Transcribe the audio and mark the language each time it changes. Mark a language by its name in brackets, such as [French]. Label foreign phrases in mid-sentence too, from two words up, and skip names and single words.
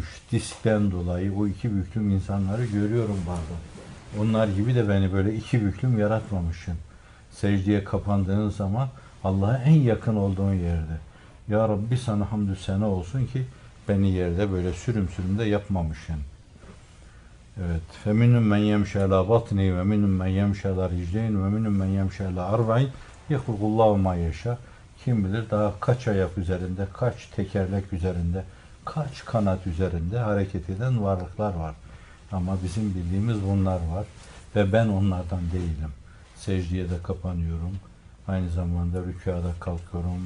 [Turkish] Diskten dolayı o iki büklüm insanları görüyorum bazen. Onlar gibi de beni böyle iki büklüm yaratmamışsın. Secdeye kapandığın zaman Allah'a en yakın olduğun yerde. Ya Rabbi sana hamdü sena olsun ki beni yerde böyle sürüm sürüm de yapmamışsın. Evet. [Arabic] فَمِنُمْ مَنْ يَمْشَى عَلَى بَطْنِهِ وَمِنُمْ مَنْ يَمْشَى عَلَى رِجْلَيْنِ وَمِنُمْ مَنْ يَمْشَى عَلَى أَرْبَعِينَ يَخْلُقُ اللّٰهُ مَا يَشَاءُ. [Turkish] Kim bilir daha kaç ayak üzerinde, kaç tekerlek üzerinde, kaç kanat üzerinde hareket eden varlıklar var. Ama bizim bildiğimiz bunlar var. Ve ben onlardan değilim. Secdeye de kapanıyorum. Aynı zamanda rükûda kalkıyorum.